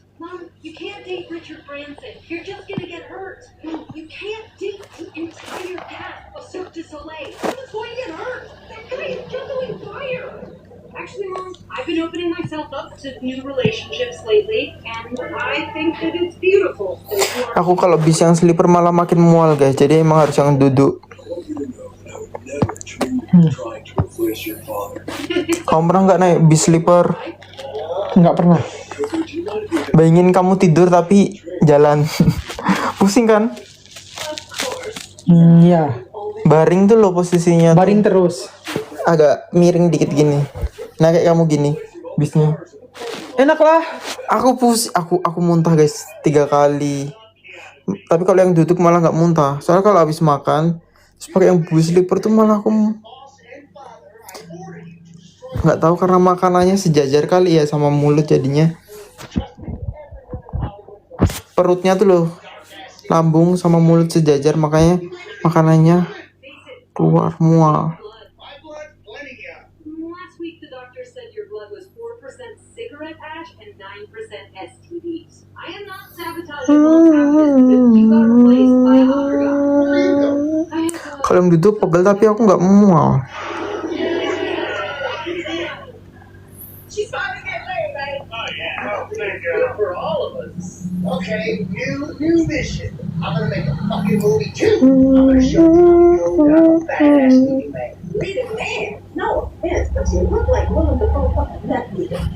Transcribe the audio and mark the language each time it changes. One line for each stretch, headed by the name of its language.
English: Mom, you can't date Richard Branson. You're just gonna get hurt. Mom, you can't date the entire cast of Cirque du Soleil. Who's going to get hurt? That guy is juggling fire. Actually, Mom, I've been opening myself up to new relationships lately, and I think that it's beautiful.
Indonesian: Aku kalau bis yang sleeper malah makin mual guys. Jadi emang harus yang duduk. Kamu pernah nggak naik bis sleeper? Nggak pernah. Bayangin kamu tidur tapi jalan. Pusing kan? Ya. Baring tuh loh posisinya. Baring terus. Agak miring dikit gini. Nah kayak kamu gini bisnya. Enak lah. Aku muntah guys 3 kali. Tapi kalau yang duduk malah nggak muntah. Soalnya kalau habis makan terus pakai yang bus sleeper tuh malah aku nggak tahu, karena makanannya sejajar kali ya sama mulut, jadinya perutnya tuh loh, lambung sama mulut sejajar, makanya makanannya keluar mual.
English: Last week, the doctor said your blood was 4% cigarette ash and 9% STDs. I am not sabotaging what's happening. You got replaced by a hot guy.
Indonesian: Kalau yang duduk pegel tapi aku nggak mual.
English: She's about to get laid, right? Oh, yeah. Good for all of us. Okay, new mission. I'm gonna make a fucking movie too. I'm gonna show you that I'm a badass leading man. Leading man? No offense, but you look like one of the fucking meth leaders.